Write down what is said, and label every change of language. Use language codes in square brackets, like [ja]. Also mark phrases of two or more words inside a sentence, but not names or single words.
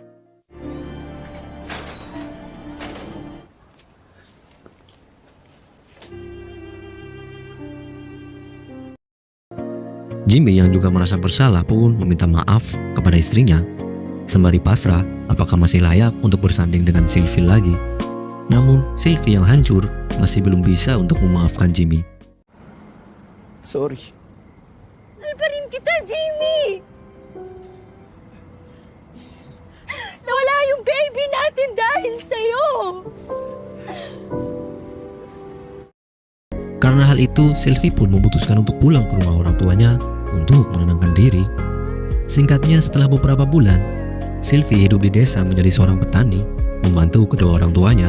[id] Jimmy yang juga merasa bersalah pun meminta maaf kepada istrinya, sembari pasrah apakah masih layak untuk bersanding dengan Sylvie lagi. Namun Sylvie yang hancur masih belum bisa untuk memaafkan Jimmy. [tl] Sorry. Mahal pa rin kita, Jimmy! Nawala yung baby natin dahil sa'yo! [id] Karena hal itu, Sylvie pun memutuskan untuk pulang ke rumah orang tuanya untuk menenangkan diri. Singkatnya, setelah beberapa bulan, Sylvie hidup di desa menjadi seorang petani, membantu kedua orang tuanya.